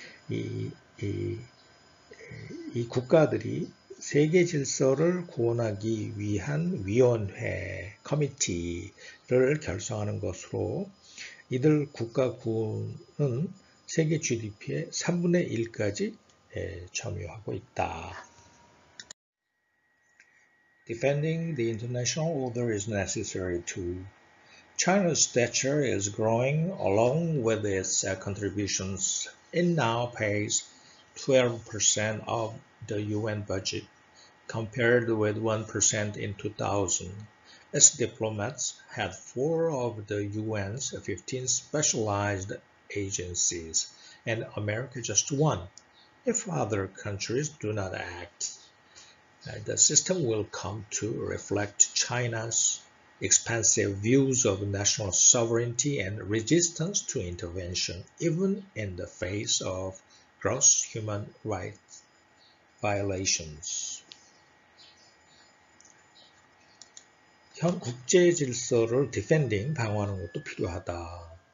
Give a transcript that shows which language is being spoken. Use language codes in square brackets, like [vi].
[ko] 이 국가들이 세계 질서를 구원하기 위한 위원회, 커미티를 결성하는 것으로 이들 국가군은 세계 GDP의 3분의 1까지 점유하고 있다. [en] Defending the international order is necessary too. China's stature is growing along with its contributions. It now pays 12% of the UN budget, compared with 1% in 2000. Its diplomats had 4 of the UN's 15 specialized agencies, and America just 1. If other countries do not act, the system will come to reflect China's expansive views of national sovereignty and resistance to intervention, even in the face of gross human rights violations. [ko] 현 국제 질서를 defending, 방어하는 것도 필요하다.